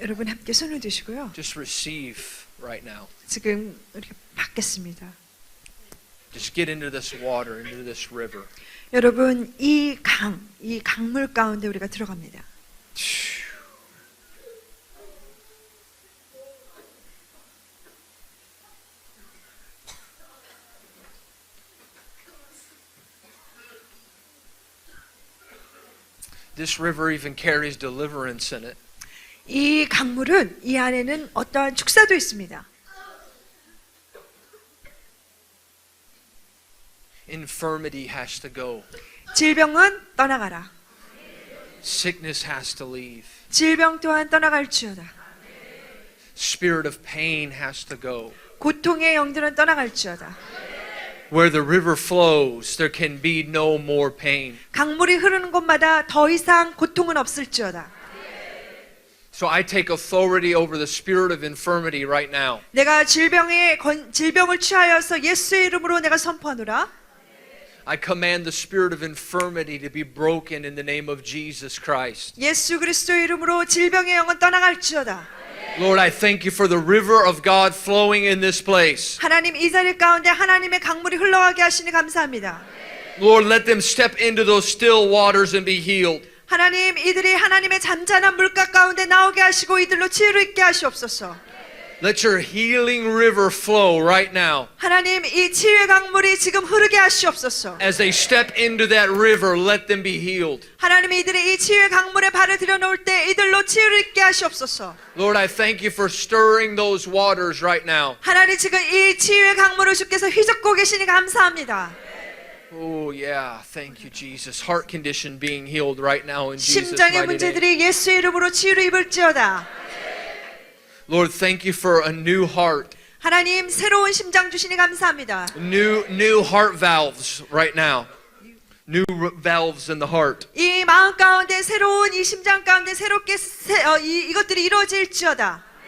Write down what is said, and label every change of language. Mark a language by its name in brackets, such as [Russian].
[Korean] 여러분 함께 손을 드시고요. [English] just receive right now. [Korean] 지금 이렇게 받겠습니다. [English] Just get into this water, into this river. [Korean] 여러분 이 강물 가운데 우리가 들어갑니다. [English] This river even carries deliverance in it. [Korean] 이 강물은 이 안에는 어떠한 축사도 있습니다. [English] Infirmity has to go. [Korean] 질병은 떠나가라. [English] Sickness has to leave. [Korean] 질병 또한 떠나갈지어다. [English] Spirit of pain has to go. [Korean] 고통의 영들은 떠나갈지어다. [English] Where the river flows, there can be no more pain. [Korean] 강물이 흐르는 곳마다 더 이상 고통은 없을지어다. [English] So I take authority over the spirit of infirmity right now. [Korean] 내가 질병을 취하여서 예수의 이름으로 내가 선포하노라. [English] I command the spirit of infirmity to be broken in the name of Jesus Christ. [Korean] 예수 그리스도의 이름으로 질병의 영은 떠나갈지어다. [English] Lord, I thank you for the river of God flowing in this place. [Korean] 하나님 이 자리 가운데 하나님의 강물이 흘러가게 하시니 감사합니다. [English] Lord, let them step into those still waters and be healed. [Korean] 하나님 이들이 하나님의 잔잔한 물가 가운데 나오게 하시고 이들로 치유를 있게 하시옵소서. [English] Let your healing river flow right now. [Korean] 하나님 이 치유의 강물이 지금 흐르게 하시옵소서. [English] As they step into that river, let them be healed. [Korean] 하나님 이들이 이 치유의 강물에 발을 들여놓을 때 이들로 치유를 있게 하시옵소서. [English] Lord, I thank you for stirring those waters right now. [Korean] 하나님 지금 이 치유의 강물을 주께서 휘젓고 계시니 감사합니다. [English] Oh yeah, thank you Jesus. Heart condition being healed right now in Jesus' [Korean] 심장의 [English] mighty name. [Korean] 문제들이 예수의 이름으로 치유를 입을지어다. [English] Lord, thank you for a new heart. [Korean] 하나님 새로운 심장 주시니 감사합니다. [English] New heart valves right now. New valves in the heart. [Korean] 이 마음 가운데 새로운 이 심장 가운데 새롭게 이것들이 이루어질지어다.